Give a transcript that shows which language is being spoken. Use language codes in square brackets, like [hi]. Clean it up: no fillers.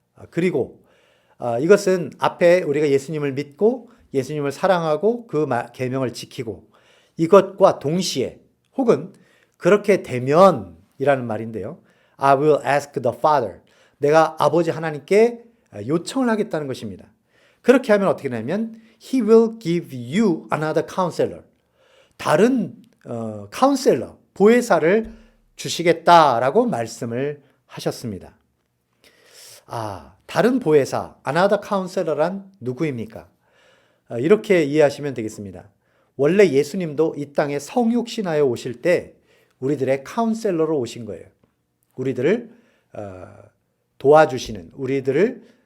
[ko] 그리고 이것은 앞에 우리가 예수님을 믿고 예수님을 사랑하고 그 계명을 지키고 이것과 동시에 혹은 그렇게 되면이라는 말인데요. [en] I will ask the Father. [ko] 내가 아버지 하나님께 요청을 하겠다는 것입니다. 그렇게 하면 어떻게 되냐면 [en] He will give you another counselor. [ko] 다른 카운셀러, 보혜사를 주시겠다라고 말씀을 하셨습니다. 다른 보혜사, another counselor란 누구입니까? 이렇게 이해하시면 되겠습니다. 원래 예수님도 이 땅에 성육신하여 오실 때 우리들의 카운셀러로 오신 거예요. 우리들을 도와주시는, 우리들을